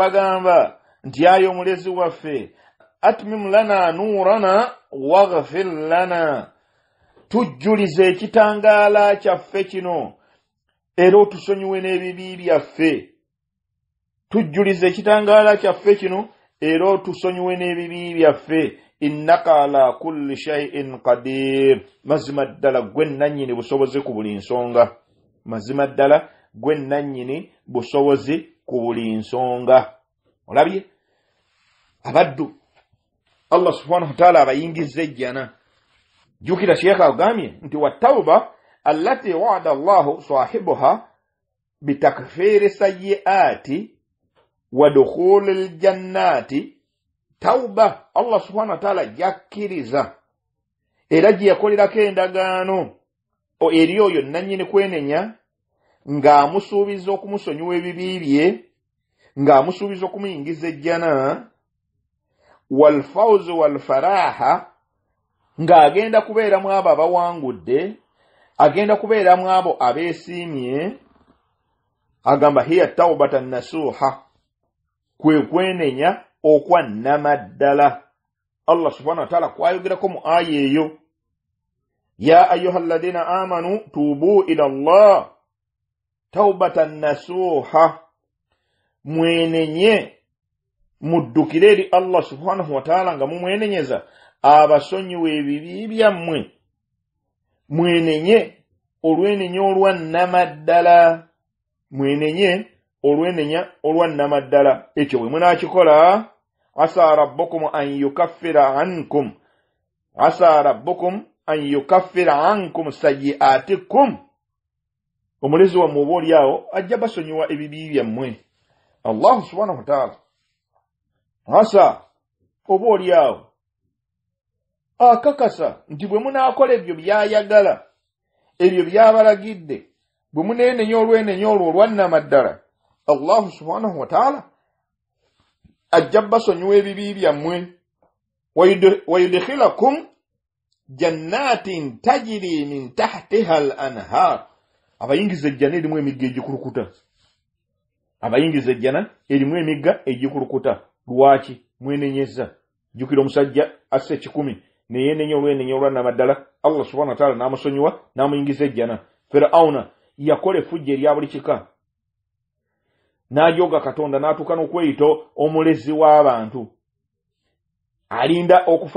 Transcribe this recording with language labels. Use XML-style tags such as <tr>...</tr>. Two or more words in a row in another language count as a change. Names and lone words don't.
<lg>bagamba nti ayi omulezi waffe</lg> <ar>أتمم لنا نورنا واغفر لنا</ar> <lg>tujjulize ekitangaala kyaffe kino era otusonyiwe n'ebibi byaffe tujjulize ekitangaala kyaffe kino era otusonyiwe n'ebibi byaffe</lg> <ar>إنك على كل شيء قدير</ar> <lg>mazima ddala gwe nannyini busobozi ku buli nsonga mazima ddala gwe nannyini busobozi ku buli nsonga olabye abaddu</lg> <ar>الله سبحانه وتعالى</ar> <lg>abayingiza ejjana jukira sheekha agambye nti</lg> <ar>والتوبة التي وعد الله صاحبها بتكفير السيئات ودخول الجنة</ar> <lg>tauba</lg> <ar>الله سبحانه وتعالى</ar> <lg>jakkiriza era gye yakolerako endagaano eri oyo nannyini kwenenya ng'amusuubiza okumusonyiwa ebibi bye ng'amusuubiza okumuyingiza ejjana</lg> <ar>والفوز والفرح</ar> <lg>ng'agenda kubeeramu abo abawangudde agenda kubeeramu abo abeesiimye agamba</lg> <ar>هي توبة نصوحا</ar> <lg>kwe kwenenya okwa namaddala</lg> <ar>الله سبحانه وتعالى</ar> <lg>kwayogerako mu aya eyo</lg> <ar>يا أيها الذين آمنوا توبوا إلى الله توبة نصوحا</ar> <lg>mwenenye muddukire eri</lg> <ar>الله سبحانه وتعالى</ar> <lg>nga mumwenenyeza abasonyiwa ebibi byammwe mwenenye olwenenya olwannamaddala mwenenye olwenenya olwannamaddala ekyo bwe munaakikola</lg> <ar>عسى ربكم أن يكفر عنكم سيئاتكم</ar> <lg>omulezi wammwe oba oliawo ajja basonyiwa ebibi byammwe</lg> <ar>الله سبحانه وتعالى عسى</ar> <lg>oba oliawo akakasa nti bwe munaakola ebyo byayagala ebyo byabalagidde bwe muneenenya olwenenya olwo olwannamaddala</lg> <ar>الله سبحانه وتعالى</ar> <lg>ajja basonyiwa ebibi byammwe</lg> <ar>ويدخلكم جنات تجري من تحتها الأنهار</ar> <lg>abayingiza ejjana erimu emigga egikulukuta abayingiza ejjana erimu emigga egikulukuta lwaki mwenenyeza jukira omusajja asse 10 neyenenya olwenenya olwannamaddala</lg> <ar>الله سبحانه وتعالى</ar> <lg>n'amusonyiwa n'amuyingiza ejjana Firauna yakola effujjo erya buli kika n'ajoga Katonda n'atuuka n'okweyita omulezi w'abantu alinda okufa</lg>